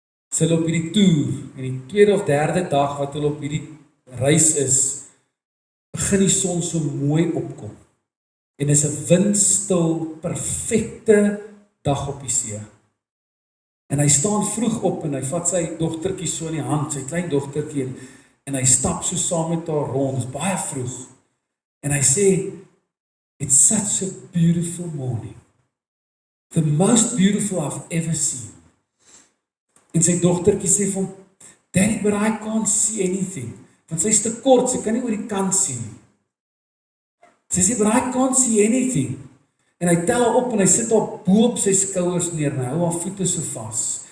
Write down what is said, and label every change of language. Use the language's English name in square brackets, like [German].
[Afrikaans] Sy hulle op hierdie toer, en die tweede of derde dag wat hulle op hierdie reis is, begin die son so mooi opkom. En is 'n windstil, perfekte dag op die see. En hy staan vroeg op en hy vat sy dogtertjie so in die hand, sy klein dogtertjie, en hy stap so saam met haar rond, dit is baie vroeg. En hy sê, [English] it's such a beautiful morning. The most beautiful I've ever seen. [Afrikaans] En sy dogtertjie sê vir hom, [English] Daddy, but I can't see anything. [Afrikaans] Want sy is te kort, sy kan nie oor die kant sien. Sy sê, [English] but I can't see anything. [Afrikaans] En hy tel haar op en hy sit haar bo op sy skouers neer, en hy hou haar voete so vas.